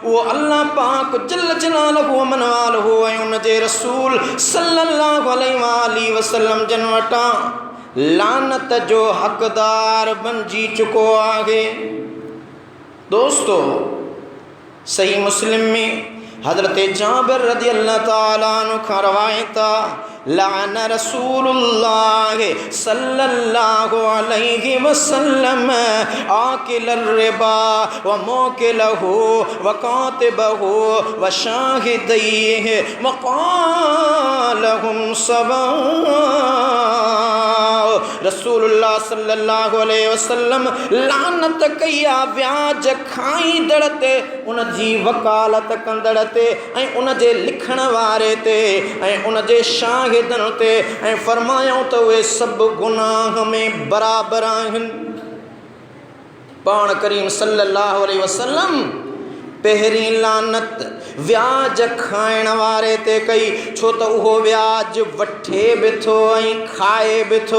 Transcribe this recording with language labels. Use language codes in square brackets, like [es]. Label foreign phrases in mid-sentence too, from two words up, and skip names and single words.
[sd] उहो अल्लाह पाक [ar] جل جلاله وعم نواله [sd] ऐं उन जे रसूल [ar] صلى الله عليه وسلم [sd] जन वटां लानत जो हक़दार बणिजी चुको आहे। दोस्तो, सही मुस्लिम में हज़रत जाबिर [ar] رضي الله تعالى عنه [sd] खां रवायत आहे, [ar] لعن رسول الله صلى الله عليه وسلم آكل الربا وموكله وكاتبه وشاهديه وقال هم سواء. رسول الله صلى الله عليه وسلم [sd] लानत कई आहे व्याज खाईंदड़ ते, उन जी वकालत कंदड़ ते, ऐं उन जे लिखण वारे ते, ऐं उन जे शाहिद शाहिदन ते ऐं फरमायूं त उहे सभु गुनाह में बराबर आहिनि। पाण करीम [ar] صلى الله عليه وسلم [sd] पहिरीं लानत व्याज खाइण वारे ते कई, छो त उहो व्याज वठे बि थो ऐं खाए बि थो।